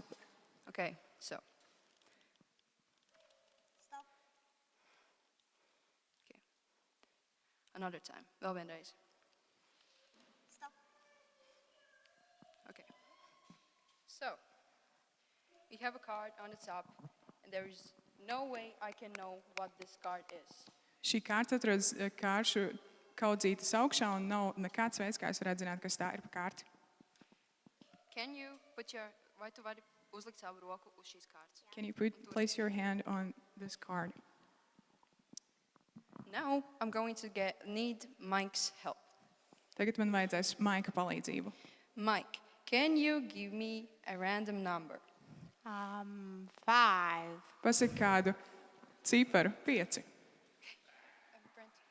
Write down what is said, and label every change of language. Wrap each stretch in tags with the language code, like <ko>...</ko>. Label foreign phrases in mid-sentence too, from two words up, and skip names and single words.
<en>Okay, so. Stop. Okay. Another time.</en> <lv>Vēl vienreiz.</lv> <en>Stop. Okay. So, we have a card on the top, and there is no way I can know what this card is.</en> <lv>Šī kārta atrodas kāršu kaudzītes augšā un nav nekāds veids, kā es varētu zināt, kas tā ir pa kārti.</lv> <en>Can you put your,</en> <lv>vai tu vari uzlikt savu roku uz šīs kārtas?</lv> <en>Can you place your hand on this card? Now, I'm going to need Mike's help.</en> <lv>Tagad man vajadzēs Maika palīdzību.</lv> <en>Mike, can you give me a random number? 5.</en> <lv>Pasaka kādu ciparu 5. Brent.</lv>